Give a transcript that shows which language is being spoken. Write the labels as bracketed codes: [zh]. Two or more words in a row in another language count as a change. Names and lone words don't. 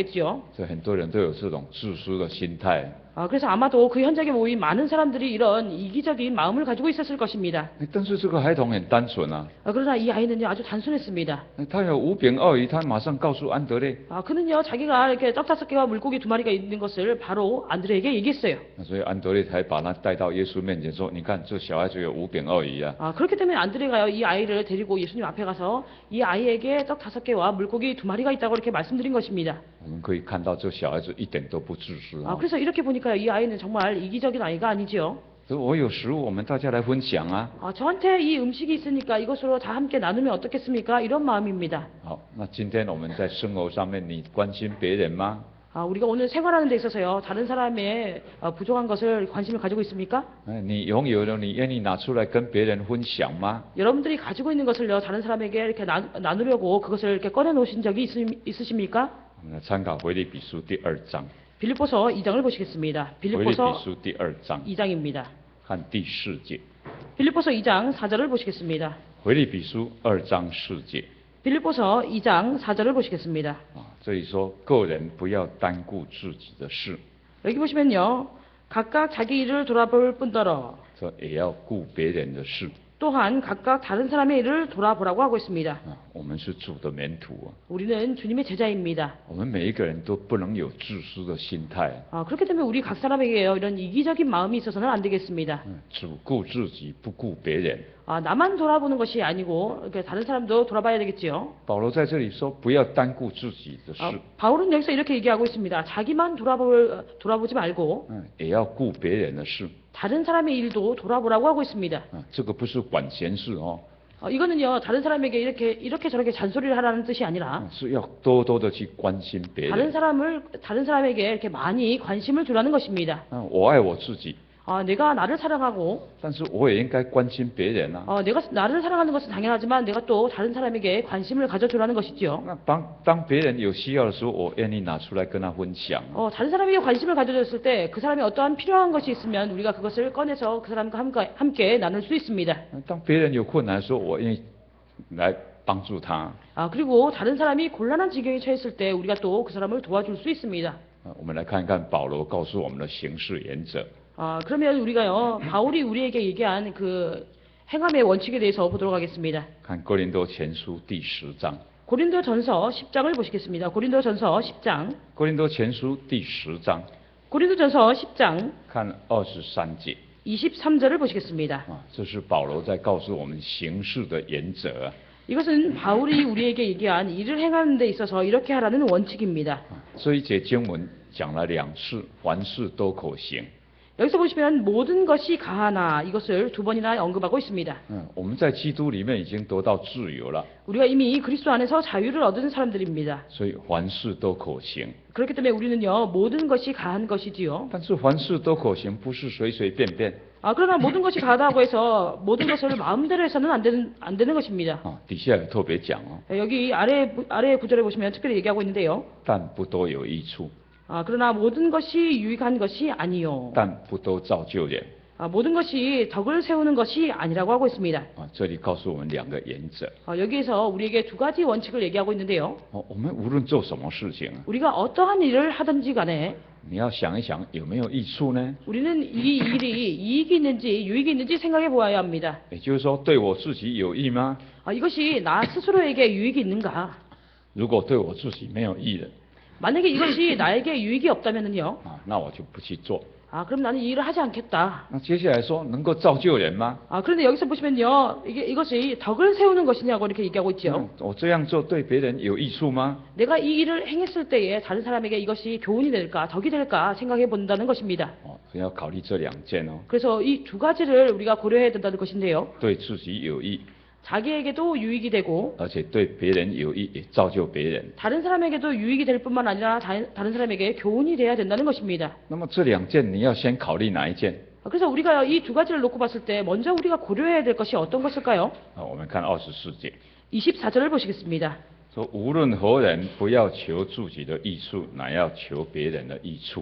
[zh] 这很多人都有这种自私的心态。 [ko] 그래서 아마도 그 현장에 모인 많은 사람들이 이런 이기적인 마음을 가지고 있었을 것입니다. [zh] 但是这个孩童很单纯啊， [ko] 그러나 이 아이는요 아주 단순했습니다. [zh] 他有五饼二鱼，他马上告诉安德烈， [ko] 그는요 자기가 이렇게 떡 5개와 물고기 2마리가 있는 것을 바로 안드레에게 얘기했어요. [zh] 所以安德烈才把他带到耶稣面前说：“你看，这小孩子有五饼二鱼啊。” [ko] 그렇기 때문에 안드레가요 이 아이를 데리고 예수님 앞에 가서 이 아이에게 떡 5개와 물고기 2마리가 있다고 이렇게 말씀드린 것입니다. [zh] 我们可以看到这小孩子一点都不自私啊。 [ko] 그래서 이렇게 보니까요 이 아이는 정말 이기적인 아이가 아니지요. [zh] 我有食物，我们大家来分享啊。 [ko] 저한테 이 음식이 있으니까 이것으로 다 함께 나누면 어떻겠습니까? 이런 마음입니다. [zh] 好，那今天我们在生活上面，你关心别人吗？ [ko] 우리가 오늘 생활하는 데 있어서요 다른 사람의 부족한 것을 관심을 가지고 있습니까? [zh] 你拥有了，你愿意拿出来跟别人分享吗？ [ko] 여러분들이 가지고 있는 것을요 다른 사람에게 이렇게 나누려고 그것을 이렇게 꺼내 놓으신 적이 있으십니까? [zh] 我们来参考腓立比书第2章。 [ko] 빌립보서 2장을 보시겠습니다. [zh] 腓立比 [ko] 빌립보서 [zh] 书第2章， [ko] 2장입니다. [zh] 看第4节。 [ko] 빌립보서 2장 4절을 보시겠습니다. [zh] 腓立比书2章4节。 [ko] 빌립보서 2장 4절을 보시겠습니다. [zh] 这里说个人不要单顾自己的事， [ko] 여기 보시면요. 각각 자기 일을 돌아볼 뿐더러 [zh] 这也要顾别人的事。 [ko] 또한 각각 다른 사람의 일을 돌아보라고 하고 있습니다. [zh] 我们是主的门徒啊， [ko] 우리는 주님의 제자입니다. [zh] 我们每一个人都不能有自私的心态。 [ko] 그렇기 때문에 우리 각 사람에게요 이런 이기적인 마음이 있어서는 안 되겠습니다. [zh] 只顾自己不顾别人。 [ko] 나만 돌아보는 것이 아니고 이렇게 다른 사람도 돌아봐야 되겠지요. [zh] 保罗在这里说，不要单顾自己的事， [ko] 바울은 여기서 이렇게 얘기하고 있습니다. 자기만 돌아보지 말고 [zh] 也要顾别人的事。 [ko] 다른 사람의 일도 돌아보라고 하고 있습니다. [zh] 这个不是管闲事哦， [ko] 이거는요 다른 사람에게 이렇게 저렇게 잔소리를 하라는 뜻이 아니라 [zh] 是要多多的去关心别 [ko] 다른 [zh] 人。 [ko] 다른 사람에게 이렇게 많이 관심을 두라는 것입니다. [zh] 我爱我自己， [ko] 내가 나를 사랑하고 [zh] 但是我也应该关心别人啊。 [ko] 내가 나를 사랑하는 것은 당연하지만 내가 또 다른 사람에게 관심을 가져주라는 것이죠. [zh] 那当别人有需要的时候，我愿意拿出来跟他分享。 [ko] 다른 사람에게 관심을 가져줬을 때 그 사람이 어떠한 필요한 것이 있으면 우리가 그것을 꺼내서 그 사람과 함께 나눌 수 있습니다. [zh] 当别人有困难的时候，我愿意来帮助他。 [ko] 그리고 다른 사람이 곤란한 지경에 처했을 때 우리가 또 그 사람을 도와줄 수 있습니다. [zh] 我们来看看保罗告诉我们的行事原则。 [ko] 그러면 우리가요 바울이 우리에게 얘기한 그 행함의 원칙에 대해서 보도록 하겠습니다. [zh] 看哥林多前书第10章。 [ko] 고린도전서 10장을 보시겠습니다. 고린도전서 10장. [zh] 哥林多前书第10章， [ko] 고린도전서 10장 [zh] 看23节。 [ko] 23절을 보시겠습니다. [zh] 这是保罗在告诉我们行事的原则。 [ko] 이것은 바울이 우리에게 얘기한 일을 행하는 데 있어서 이렇게 하라는 원칙입니다. [zh] 这一节经文讲了2次，凡事都可行。 [ko] 여기서 보시면 모든 것이 가하나 이것을 2번이나 언급하고 있습니다. [zh] 我们在基督里面已经得到自由了， [ko] 우리가 이미 그리스도 안에서 자유를 얻은 사람들입니다. [zh] 所以凡事都可行。 [ko] 그렇기 때문에 우리는요 모든 것이 가한 것이지요. [zh] 但是凡事都可行，不是随随便便。 [ko] 그러나 모든 것이 가하다고 해서 모든 것을 마음대로 해서는 안 되는 것입니다. [zh] 底下有特别讲哦， [ko] 여기 아래 구절에 보시면 특별히 얘기하고 있는데요. [zh] 但不都有益处， [ko] 그러나 모든 것이 유익한 것이 아니요. [zh] 但不都造就人。 [ko] 모든 것이 덕을 세우는 것이 아니라고 하고 있습니다. [zh] 这里告诉我们2个原则。 [ko] 여기에서 우리에게 2가지 원칙을 얘기하고 있는데요. [zh] 我们无论做什么事情， [ko] 우리가 어떠한 일을 하든지 간에 [zh] 你要想一想有没有益处呢？ [ko] 우리는 이 일이 이익이 있는지 유익이 있는지 생각해 보아야 합니다. [zh] 也就是说，对我自己有益吗？ [ko] 이것이 나 스스로에게 유익이 있는가? [zh] 如果对我自己没有益的， [ko] 만약에 이것이 나에게 유익이 없다면은요. [zh] 那我就不去做。 [ko] 그럼 나는 이 일을 하지 않겠다. [zh] 那接下来说，能够造就人吗？ [ko] 그런데 여기서 보시면요. 이것이 덕을 세우는 것이냐고 이렇게 얘기하고 있죠. [zh] 我这样做对别人有益处吗？ [ko] 내가 이 일을 행했을 때에 다른 사람에게 이것이 교훈이 될까, 덕이 될까 생각해 본다는 것입니다. [zh] 要考虑这2件哦， [ko] 그래서 이 2가지를 우리가 고려해야 된다는 것인데요. [zh] 对自己有益， [ko] 자기에게도 유익이 되고 [zh] 而且对别人有益，也造就别人。 [ko] 다른 사람에게도 유익이 될 뿐만 아니라 다른 사람에게 교훈이 돼야 된다는 것입니다. [zh] 那么这2件你要先考虑哪一件？ [ko] 그래서 우리가 이 2가지를 놓고 봤을 때 먼저 우리가 고려해야 될 것이 어떤 것일까요? [zh] 我们看24节， [ko] 24절을 보시겠습니다. [zh] 说无论何人，不要求自己的益处，乃要求别人的益处。